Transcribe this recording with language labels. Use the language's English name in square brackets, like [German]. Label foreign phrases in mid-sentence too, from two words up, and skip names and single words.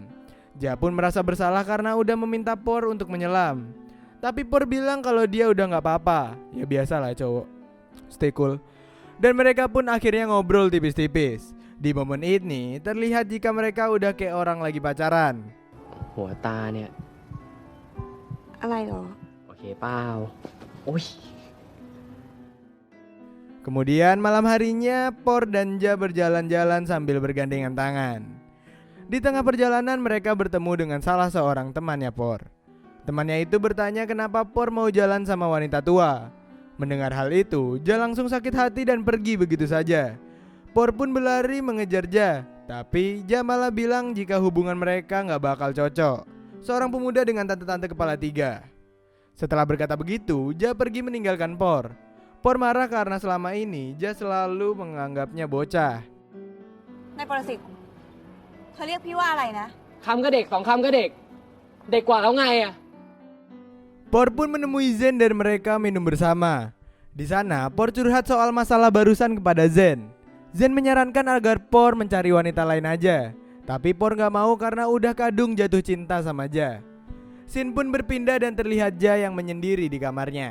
[Indonesian] Ja pun merasa bersalah karena udah meminta Por untuk menyelam. Tapi Por bilang kalau dia udah gak apa-apa. Ya biasalah cowok, [English] stay cool. [Indonesian] Dan mereka pun akhirnya ngobrol tipis-tipis. Di momen ini terlihat jika mereka udah kayak orang lagi pacaran. [Thai] หัวตาเนี่ย อะไรหรอ โอเคเปล่าโอ้ย [Indonesian] Kemudian malam harinya Por dan Ja berjalan-jalan sambil bergandengan tangan. Di tengah perjalanan mereka bertemu dengan salah seorang temannya Por. Temannya itu bertanya kenapa Por mau jalan sama wanita tua. Mendengar hal itu, Ja langsung sakit hati dan pergi begitu saja. Por pun berlari mengejar Ja, tapi Ja malah bilang jika hubungan mereka gak bakal cocok. Seorang pemuda dengan tante-tante kepala tiga. Setelah berkata begitu, Ja pergi meninggalkan Por. Por marah karena selama ini Ja selalu menganggapnya bocah. [Thai] นายปรสิตเธอเรียกพี่ว่าอะไรนะ คำก็เด็ก2 คำก็เด็ก เด็กกว่าแล้วไงอะ [Indonesian] Por pun menemui Zen dan mereka minum bersama. Di sana, Por curhat soal masalah barusan kepada Zen. Zen menyarankan agar Por mencari wanita lain aja, tapi Por gak mau karena udah kadung jatuh cinta sama Ja. Sin pun berpindah dan terlihat Ja yang menyendiri di kamarnya.